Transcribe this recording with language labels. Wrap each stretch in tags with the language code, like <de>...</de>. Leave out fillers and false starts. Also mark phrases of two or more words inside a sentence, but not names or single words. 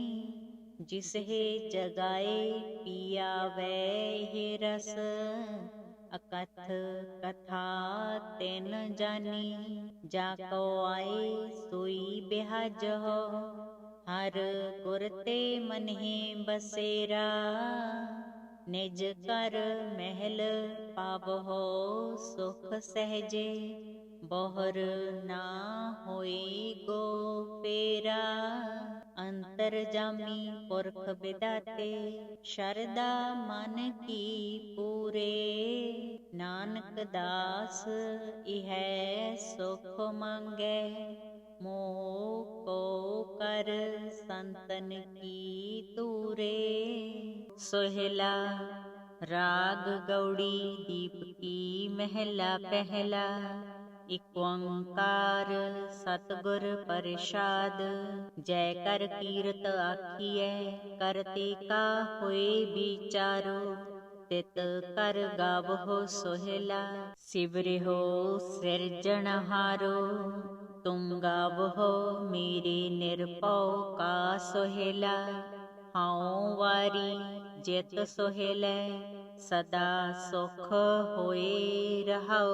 <pa>ਜਿਸਹੇ ਜਗਾਏ ਪਿਆਵੈ ਹੇ ਰਸ, ਅਕਥ ਕਥਾ ਤਿਨ ਜਾਨੀ। ਜਾਕੋ ਆਏ ਸੋਈ ਬਿਹਾਜਹੋ, ਹਰ ਗੁਰ ਤੇ ਮਨਹਿ ਬਸੇਰਾ। ਨਿਜ ਕਰ ਮਹਲ ਪਾਵਹੋ ਸੁਖ ਸਹਜੇ, ਬੋਹਰ ਨਾ ਹੋਈ ਗੋ ਫੇਰਾ। ਅੰਤਰ ਜਾਮੀ ਪੁਰਖ ਬਿਦਾਤੇ, ਸ਼ਰਦਾ ਮਨ ਕੀ ਪੂਰੇ। ਨਾਨਕ ਦਾਸ ਇਹ ਸੁਖ ਮਾਂਗੈ, ਮੋਹ ਕੋ ਕਰ ਸੰਤਨ ਕੀ ਤੂਰੇ। ਸੋਹੇਲਾ ਰਾਗ ਗੌੜੀ ਦੀਪ ਕੀ ਮਹਲਾ ਪਹਲਾ। ਇਕ ਓਂਕਾਰ ਸਤਗੁਰ ਪ੍ਰਸਾਦ, ਜਯ ਕਰ ਕੀਰਤ ਆਖਿਏ ਕਰਤੇ ਕਾ ਹੋਏ ਵਿਚਾਰੋ। ਤਿਤ ਕਰ ਗਾਵਹੁ ਸੋਹਿਲਾ। ਸਿਵਰਿਹੁ ਸਿਰਜਣਹਾਰੋ ਤੁਮ ਗਾਵਹੁ ਮੇਰੇ ਨਿਰਭਉ ਕਾ ਸੋਹਿਲਾ। ਹਉ ਵਾਰੀ ਜਿਤ ਸੋਹਿਲੈ ਸਦਾ ਸੁਖ ਹੋਏ ਰਹਾਉ।</pa>